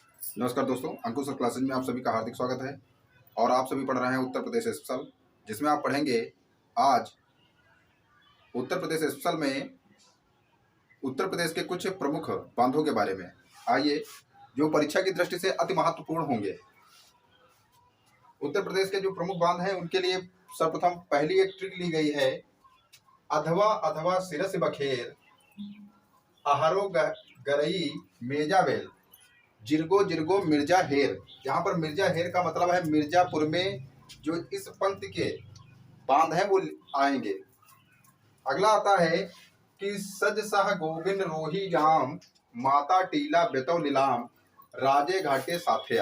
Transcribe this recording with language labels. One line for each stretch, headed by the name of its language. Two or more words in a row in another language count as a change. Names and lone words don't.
Hindi: नमस्कार दोस्तों, अंकुश सर क्लासेज में आप सभी का हार्दिक स्वागत है। और आप सभी पढ़ रहे हैं उत्तर प्रदेश स्पेशल, जिसमें आप पढ़ेंगे आज उत्तर प्रदेश स्पेशल में उत्तर प्रदेश के कुछ प्रमुख बांधों के बारे में। आइए, जो परीक्षा की दृष्टि से अति महत्वपूर्ण होंगे। उत्तर प्रदेश के जो प्रमुख बांध हैं उनके लिए सर्वप्रथम पहली एक ट्रिक ली गई है, अधवा अधवा सिरस बखेर, अहरो गरई मेजावेल, जिरगो जिरगो मिर्जा हेर। यहाँ पर मिर्जा हेर का मतलब है मिर्जापुर में जो इस पंक्ति के बांध हैं वो आएंगे। अगला आता है कि सज सह गोविंद रोही जाम, माता टीला बेतौ नीलाम, राजे घाटे साथिया।